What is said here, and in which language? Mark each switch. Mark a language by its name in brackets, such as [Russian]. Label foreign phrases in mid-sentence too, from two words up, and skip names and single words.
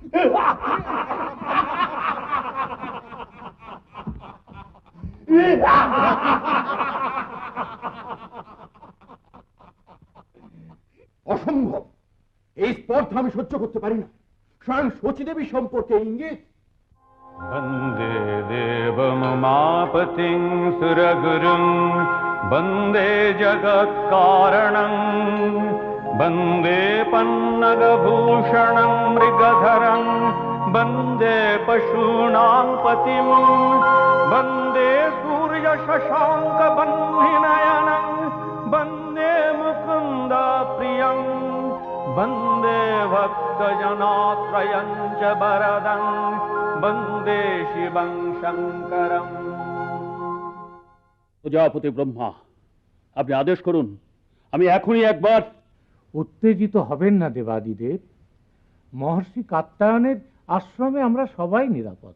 [Bangla] অসম্ভব, এই স্পর্ধা আমি সহ্য করতে পারি না। স্বয়ং শচীদেবী সম্পর্কে ইঙ্গিত। [Sanskrit] वन्दे देवमुमापतिं सुरगुरुं वन्दे जगत्कारणं वन्दे पन्नगभूषणं मृगधरं वन्दे पशूनां पतिं वन्दे सूर्यशशाङ्कबह्निनयनं वन्दे मुकुन्दप्रियं वन्दे भक्तजनाश्रयं च वरदं বন্দে শিবং শঙ্করম। [Bangla] প্রজাপতি ব্রহ্মা, আপনি আদেশ করুন, আমি এখনই একবার। উত্তেজিত হবেন না দেবাদিদেব, মহর্ষি কাত্যায়নের আশ্রমে আমরা সবাই নিরাপদ।